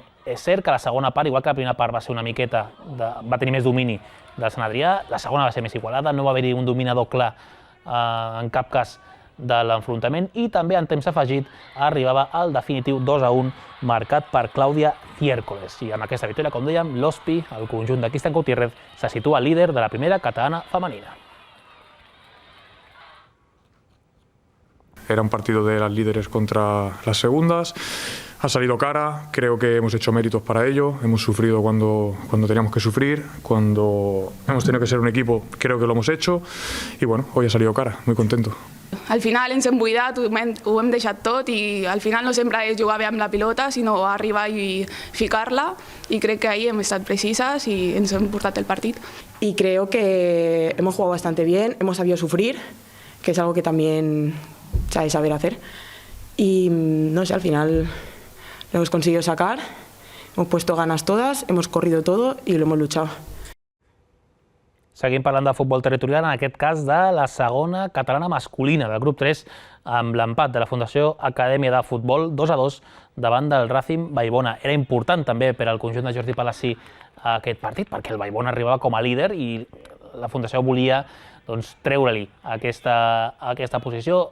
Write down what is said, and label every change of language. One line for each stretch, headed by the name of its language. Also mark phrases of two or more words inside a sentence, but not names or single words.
Catalan: És cert que la segona part, igual que la primera part va ser una miqueta, va tenir més domini del Sant Adrià, la segona va ser més igualada, no va haver-hi un dominador clar en cap cas de l'enfrontament i també en temps afegit arribava el definitiu 2-1 marcat per Clàudia Ciércoles. I amb aquesta victòria, com dèiem, l'Hospi, el conjunt de Cristian Gutiérrez, se situa líder de la primera catalana femenina.
Spanish: Era un partido de las líderes contra las segundas. Ha salido cara, creo que hemos hecho méritos para ello, hemos sufrido cuando teníamos que sufrir, cuando hemos tenido que ser un equipo, creo que lo hemos hecho y bueno, hoy ha salido cara, muy contento.
Catalan: Al final ens hem buidat, ho hem deixat tot i al final no sempre és jugar bé amb la pilota, sinó arribar i ficar-la i crec que ahí hem estat precises i ens hem portat el partit.
Spanish: Y creo que hemos jugado bastante bien, hemos sabido sufrir, que es algo que también se ha de saber hacer. Y no sé, al final lo hemos conseguido sacar, hemos puesto ganas todas, hemos corrido todo y lo hemos luchado.
Catalan: Seguim parlant de futbol territorial, en aquest cas de la segona catalana masculina del grup 3, amb l'empat de la Fundació Acadèmia de Futbol 2-2 davant del Racing Vallbona. Era important també per al conjunt de Jordi Palací aquest partit, perquè el Vallbona arribava com a líder i la Fundació volia treure-li aquesta posició.